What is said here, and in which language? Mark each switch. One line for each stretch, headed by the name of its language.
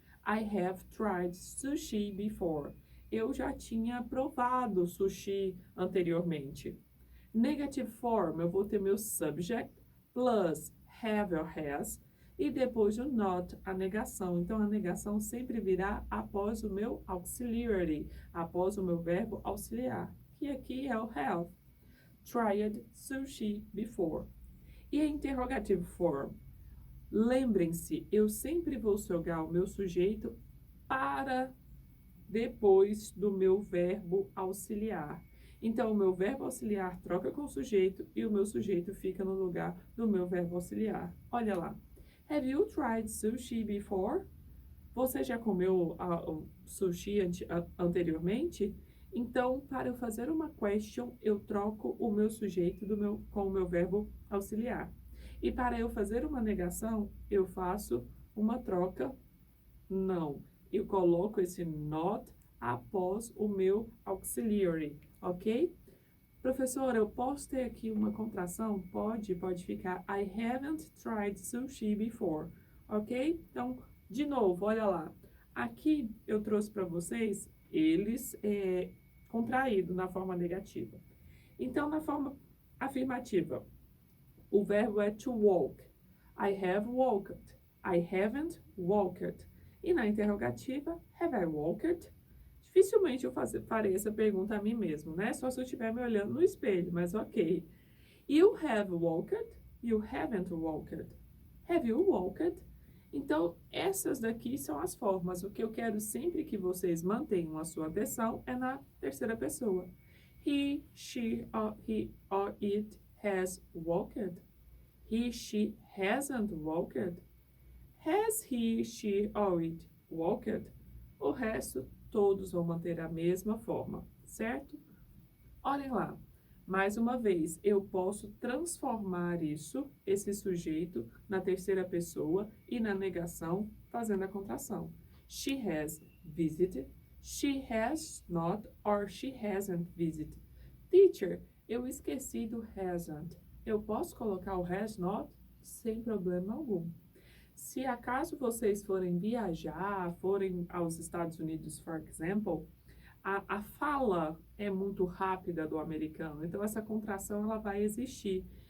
English: I have tried sushi before.
Portuguese: Eu já tinha provado sushi anteriormente.
English: Negative form,
Portuguese: eu vou ter meu subject, plus have or has, e depois o not, a negação. Então, a negação sempre virá após o meu auxiliary, após o meu verbo auxiliar, que aqui é o have.
English: Tried sushi before.
Portuguese: E a
English: interrogative form?
Portuguese: Lembrem-se, eu sempre vou jogar o meu sujeito para depois do meu verbo auxiliar. Então, o meu verbo auxiliar troca com o sujeito e o meu sujeito fica no lugar do meu verbo auxiliar. Olha lá.
English: Have you tried sushi before?
Portuguese: Você já comeu o sushi anteriormente? Então, para eu fazer uma question, eu troco o meu sujeito com o meu verbo auxiliar. E para eu fazer uma negação, eu faço uma troca não. Eu coloco esse not após o meu auxiliary, ok? Professora, eu posso ter aqui uma contração? Pode ficar
English: I haven't tried sushi before, ok?
Portuguese: Então, de novo, olha lá. Aqui eu trouxe para vocês eles contraído na forma negativa. Então, na forma afirmativa, o verbo é to walk.
English: I have walked. I haven't walked.
Portuguese: E na interrogativa,
English: have I walked?
Portuguese: Dificilmente eu farei essa pergunta a mim mesmo, né? Só se eu estiver me olhando no espelho, mas ok.
English: You have walked? You haven't walked. Have you walked?
Portuguese: Então, essas daqui são as formas. O que eu quero sempre que vocês mantenham a sua atenção é na terceira pessoa.
English: He, she, he or it has walked. He, she hasn't walked. Has he, she or it walked?
Portuguese: O resto, todos vão manter a mesma forma, certo? Olhem lá. Mais uma vez, eu posso transformar esse sujeito, na terceira pessoa e na negação, fazendo a contração.
English: She has visited, she has not, or she hasn't visited.
Portuguese: Teacher, eu esqueci do hasn't. Eu posso colocar o has not sem problema algum. Se acaso vocês forem viajar, forem aos Estados Unidos,
English: for example,
Portuguese: a fala é muito rápida do americano, então essa contração ela vai existir.